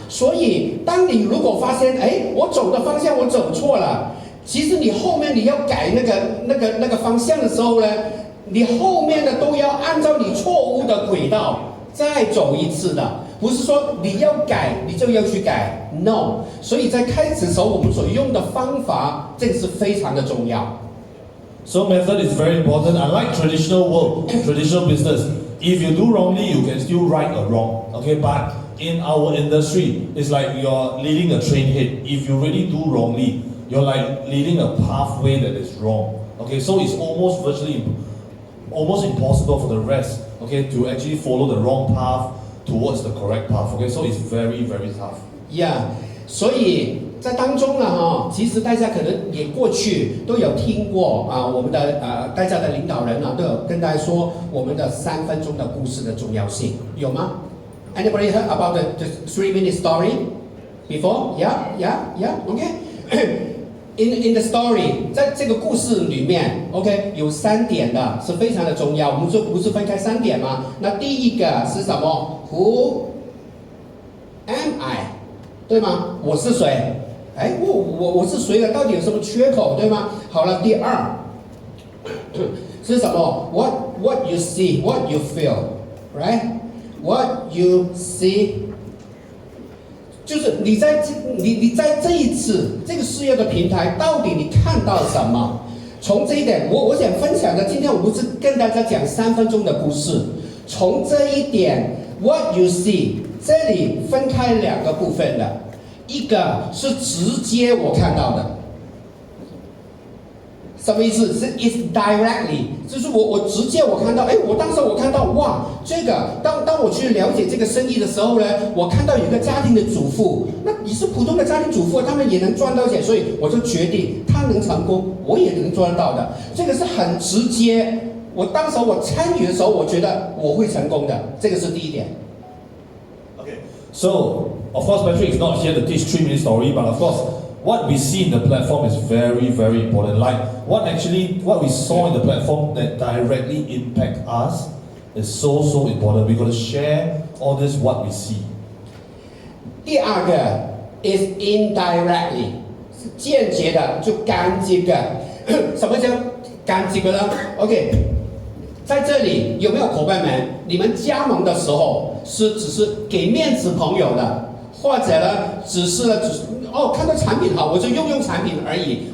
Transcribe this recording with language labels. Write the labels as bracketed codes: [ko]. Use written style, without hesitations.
[zh] 所以当你如果发现我走的方向我走错了，其实你后面你要改那个方向的时候呢，你后面的都要按照你错误的轨道再走一次的，不是说你要改你就要去改 ，no。所以在开始的时候，我们所用的方法，这个是非常的重要。 [en] So method is very important. Unlike traditional world, traditional business, if you do wrongly, you can still right a wrong. Okay, but in our industry, it's like you're leading a train head. If you really do wrongly, you're like leading a pathway that is wrong. Okay, so it's almost impossible for the rest, okay, to actually follow the wrong path towards the correct path. Okay, so it's very, very tough. [zh] Yeah， 所以在当中呢，其实大家可能也过去都有听过啊，我们的大家的领导人呢都有跟大家说我们的3分钟的故事的重要性，有吗？ [en] Anybody heard about the 3-minute story before? Yeah, okay. In the story， [zh] 在这个故事里面 ，OK， 有3点的是非常的重要。我们说不是分开3点吗？那第一个是什么 ？ [en] Who am I？ [zh] 对吗？我是谁？哎，我是谁了？到底有什么缺口？对吗？好了，第二是什么 [en] ？What you see, what you feel, right? What you see， [zh] 就是你在这一次这个事业的平台，到底你看到什么？从这一点，我想分享的，今天我不是跟大家讲3分钟的故事，从这一点 ， [en] What you see， [zh] 这里分开2个部分的，一个是直接我看到的。什么意思？是 [en] is directly， [zh] 就是我直接我看到，哎，当时我看到，哇，这个当我去了解这个生意的时候呢，我看到有一个家庭的主妇，那你是普通的家庭主妇，他们也能赚到钱，所以我就决定他能成功，我也能赚到的，这个是很直接。当时我参与的时候，我觉得我会成功的，这个是第一点。 [en] Okay, so of course Patrick is not here to teach 3-minute story, but of course.What we see in the platform is very, very important. Like what we saw in the platform that directly impact us is so important. We got to share all this what we see. [zh] 第二个 [en] is indirectly， [zh] 是间接的，就干这个。什么叫干这个呢 ？OK， 在这里有没有伙伴们？你们加盟的时候只是给面子朋友的，或者呢，只是看到产品好，我就用产品而已。